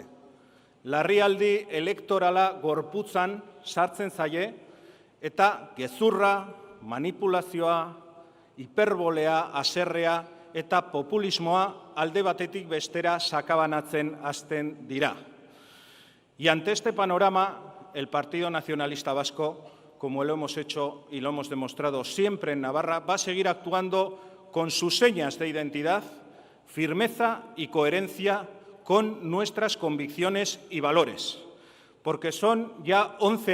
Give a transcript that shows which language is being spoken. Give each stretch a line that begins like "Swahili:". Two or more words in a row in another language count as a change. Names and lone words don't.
Basque: Larrialdi elektorala gorputzan sartzen zaie eta gezurra, manipulazioa, hiperbolea, haserrea eta populismoa alde batetik bestera sakabanatzen hasten dira.
Spanish: Y ante este panorama, el Partido Nacionalista Vasco, como lo hemos hecho y lo hemos demostrado siempre en Navarra, va a seguir actuando con sus señas de identidad, firmeza y coherencia con nuestras convicciones y valores, porque son ya 11